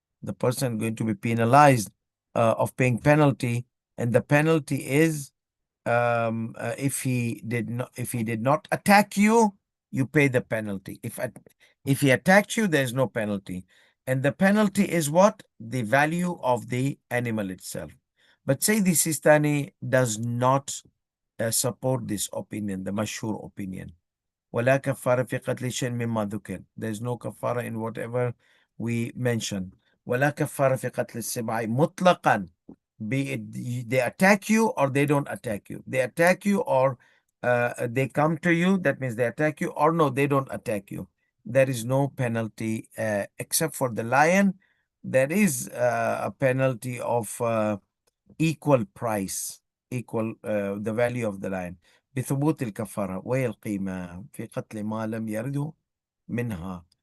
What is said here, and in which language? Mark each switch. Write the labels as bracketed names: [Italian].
[English] The person going to be penalized of paying penalty, and the penalty is if he did not attack you, you pay the penalty. If he attacked you, there's no penalty, and the penalty is what? The value of the animal itself. But say the Sistani does not support this opinion, the mashhur opinion. [Arabic] ولا كفارة في قتل شيء مما ذكر. [English] There's no kafara in whatever we mentioned. [Arabic] ولا كفارة في قتل السبع مطلقا. [English] Be it they attack you or they don't attack you. They attack you or they come to you, that means they attack you, or no, they don't attack you. There is no penalty except for the lion. There is a penalty of equal price, equal the value of the lion. [Arabic] بثبوت الكفارة وهي القيمة في قتل ما لم يرده منها.